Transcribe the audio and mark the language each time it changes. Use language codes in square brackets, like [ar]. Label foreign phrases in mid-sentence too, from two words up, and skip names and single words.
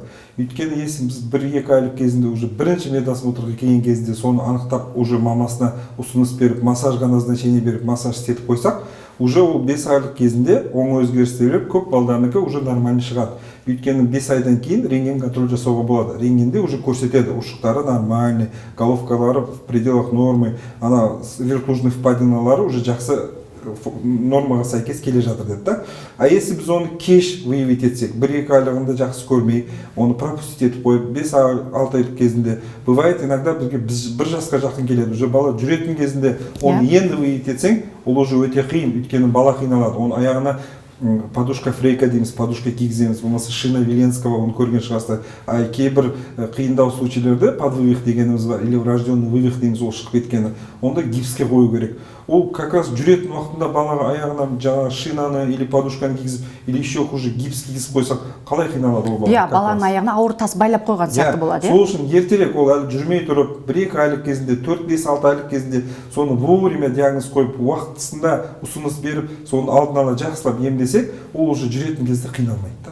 [kk] Өйткені если біз 1-2 айлық кезінде уже бірінші медосмотрға келген кезінде соны анықтап, уже мамасына ұсыныс беріп, массажға назначение беріп, массаж істетіп қойсақ, уже ол 5 айлық кезінде оң өзгерістер беріп, көп балдарынікі [ru] уже нормальный [kk] шығады. Өйткені 5 айдан кейін рентген контроль жасауға болады. Рентгенде уже көрсетеді, ушықтары нормальный, головкалары [ru] в пределах нормы, [kk] ана верхлужный впадиналары уже жақсы нормаға сәйкес келе жатыр деді да. [ru] А если [kk] біз оны кеш выявить етсек, 1-2 айлығында жақсы көрмей, оны пропустить етіп қойып, 5-6 айлық кезінде, [ru] бывает иногда [kk] бізге 1 жасқа жақын келеді, уже бала жүретін кезінде оны енді выявить етсең, ол уже өте қиын, өйткені бала қиналады, оның аяғына подушка фрейка дейміз, подушка кигіземіз, болмаса шина Веленского, оны көрген шығарсыздар. А кейбір қиындау случайлерде подвывих дегеніміз бар, [ru] или врожденный вывих [kk] дейміз, ол шығып кеткені, онда гипске қою керек. Ол [ru] как раз [kk] жүретін уақытында балаға аяғына жаңағы шинаны или подушканы кигізіп, [ru] или еще хуже [kk] гипс кигізіп қойсақ, қалай қиналады ол бала? Иә, баланың аяғына ауыр тас байлап қойған сияқты болады. Сол үшін ертерек ол әлі жүрмей тұрып, 1-2 айлық кезінде, 4-5-6 айлық кезінде соны вовремя диагноз қойып, уақытысында ұсыныс беріп, соны алдын ала жақсылап емдесек, ол уже жүретін кезде қиналмайды да.